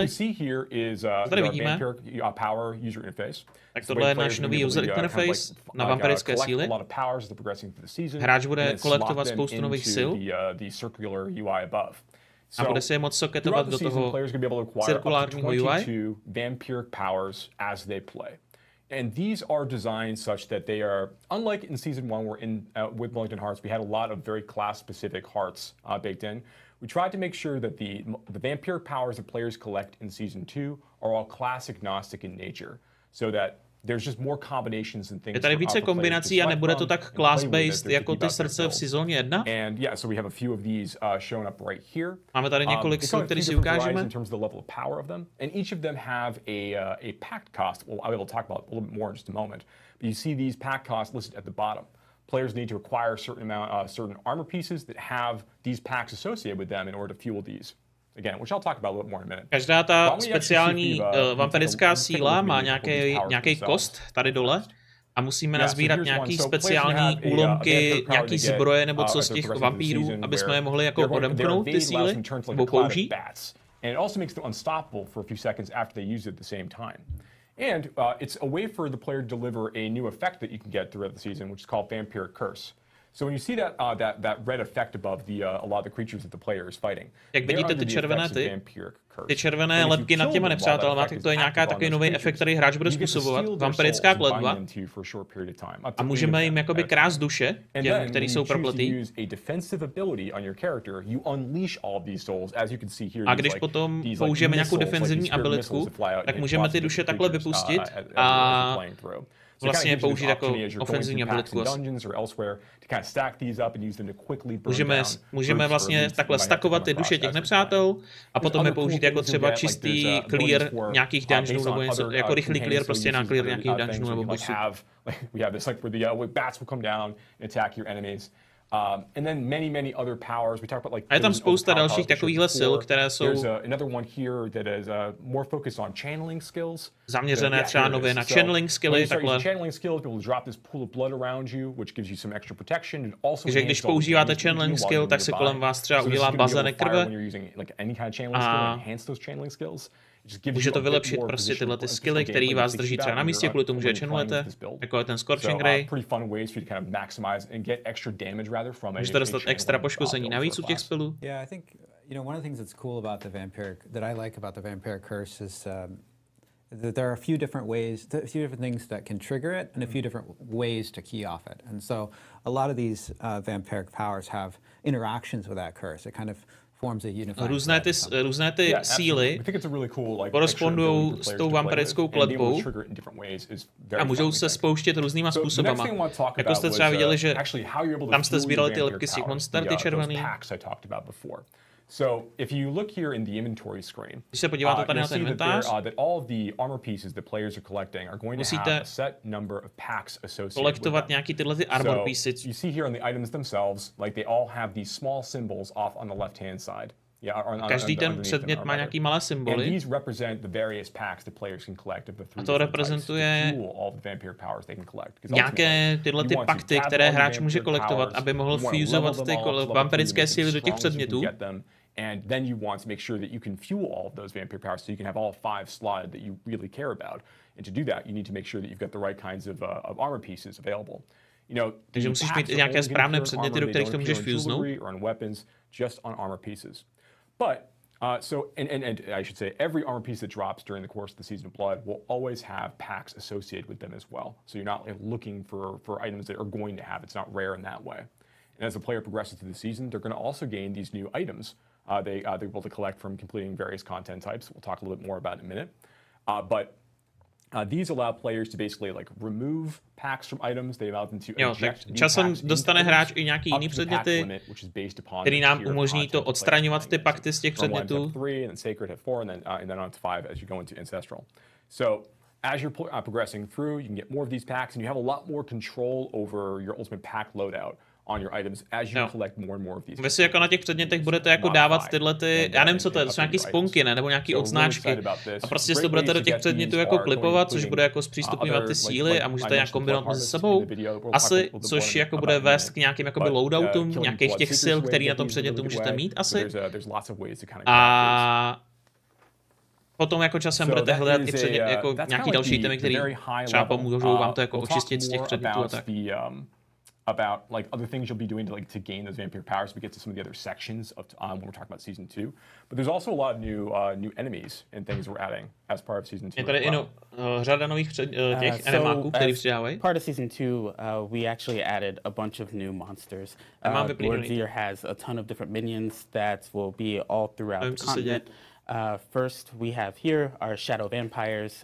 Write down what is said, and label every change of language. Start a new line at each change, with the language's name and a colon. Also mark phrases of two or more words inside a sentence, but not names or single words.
Czech: Tady vidíme. Tak tohle je náš nový
English: user interface
Czech: na vampirické síly. Hráč bude kolektovat spoustu nových sil a bude se je moct soketovat do toho cirkulárního UI.
English: And these are designed such that they are, unlike in Season 1 where with Wellington Hearts we had a lot of very class-specific hearts baked in, we tried to make sure that the vampiric powers that players collect in Season 2 are all class-agnostic in nature, so that there's just more combinations and things.
Czech: Je tady více kombinací a nebude to tak class-based jako ty srdce v sezóně 1.
English: And yeah, so we have a few of these shown up right here.
Czech: Máme tady několik sil, které si ukážeme.
English: In terms of the level of power of them, and each of them have a pact cost. Well, I will talk about a little bit more in just a moment. But you see these pact costs listed at the bottom. Players need to acquire certain armor pieces that have these packs associated with them in order to fuel these. Again, which I'll talk about a little more in a minute.
Czech: Každá ta speciální vampirická síla má nějaký kost tady dole a musíme nazbírat nějaký speciální úlomky, nějaký zbroje nebo co z těch vampírů, aby jsme je mohli jako odemknout ty síly nebo použít.
English: And it also makes them unstoppable for a few seconds after they use it at the same time. And it's a way for the player to deliver a new effect that you can get throughout the season, which is called Vampiric Curse. So when you see that red effect above a lot of the creatures that the player is fighting,
Czech: jak vidíte ty červené ty červené lepky nad těma nepřátelama, tak to je nějaká takový nový efekt, který hráč bude způsobovat, vampirická kletba. A můžeme jim jakoby krást duše, těm, který jsou propletý. A když potom použijeme nějakou defenzivní abilitku, tak můžeme ty duše takhle vypustit a vlastně použít jako ofenzivní abilitku. Můžeme vlastně takhle stackovat ty duše těch nepřátel a potom je použít jako třeba čistý clear nějakých dungeonů nebo něco, jako rychlý clear prostě na clear nějakých dungeonů nebo bossů.
English: And then many other powers. We talk about like.
Czech: A je tam spousta dalších takovýchhle sil, které jsou zaměřené třeba nově na channeling skilly, takhle. Takže když používáte
English: channeling skill,
Czech: tak se kolem vás třeba udělá bazének krve a může to vylepšit prostě tyhle ty skilly, které vás drží třeba na místě, kvůli tomu, že channelujete, jako je ten Scorching Ray. Můžete dostat extra poškození navíc u těch spelů.
English: Yeah, I think one of the things that's cool about the vampiric, that I like about the vampiric curse is that there are a few different things that can trigger it and a few different ways to key off it. And so a lot of these vampiric powers have interactions with that curse. It kind of
Czech: Různé ty síly korespondují s tou vampirickou kletbou a můžou se spouštět různýma způsobama. Jako jste třeba viděli, že tam jste sbírali ty lepky z těch monster, ty červený.
English: So if you look here in the inventory screen,
Czech: když se podíváte tady na ten inventář,
English: that all of the armor pieces that players are collecting are going to have a set number of packs associated
Czech: kolektovat nějaký tyhle ty
English: armor pieces. You see here on the items themselves, like they all have these small symbols off on the left-hand side.
Czech: Každý ten předmět má nějaký malé symboly. A to reprezentuje nějaké tyhle ty pakty, které hráč může kolektovat, aby mohl fuzovat ty vampirické síly do těch předmětů.
English: And then you want to make sure that you can fuel all of those vampire powers so you can have all 5 slotted that you really care about. And to do that, you need to make sure that you've got the right kinds of armor pieces available.
Czech: Takže musíš mít nějaké správné předměty, do kterých to můžeš fuznout.
English: Just on armor pieces. But and I should say every armor piece that drops during the course of the Season of Blood will always have packs associated with them as well. So you're not looking for items that are going to have. It's not rare in that way. And as the player progresses through the season, they're going to also gain these new items. They're able to collect from completing various content types. We'll talk a little bit more about in a minute. But these allow players to basically remove packs from items. They allow them to
Czech: tak časem dostane hráč i nějaký jiný předměty, který nám umožní to odstraňovat ty pakty z těch předmětů.
English: As you're progressing through, you can get more of these packs, and you have a lot more control over your ultimate pack loadout on your items as you collect more and more of these.
Czech: Vy si jako na těch předmětech budete jako dávat tyhle ty, já nevím co to je, to jsou nějaký sponky, ne? Nebo nějaký odznáčky. A prostě si to budete do těch předmětů jako klipovat, což bude jako zpřístupňovat ty síly a můžete nějak kombinovat mezi sebou. Asi, což jako bude vést k nějakým jakoby loadoutům, nějakých těch sil, který na tom předmětu můžete mít asi. A potom jako časem budete hledat i předmět, jako nějaký další temy, který třeba pomůžou vám to jako očistit z těch předmětů a tak.
English: About other things you'll be doing to gain those vampire powers. We get to some of the other sections of when we're talking about season 2. But there's also a lot of new enemies and things we're adding as part of season 2.
Czech: Je tady řada nových těch enemáků, který přidávají.
English: Part of season 2, we actually added a bunch of new monsters. Lord Zier has a ton of different minions that will be all throughout the continent. First, we have here our shadow vampires.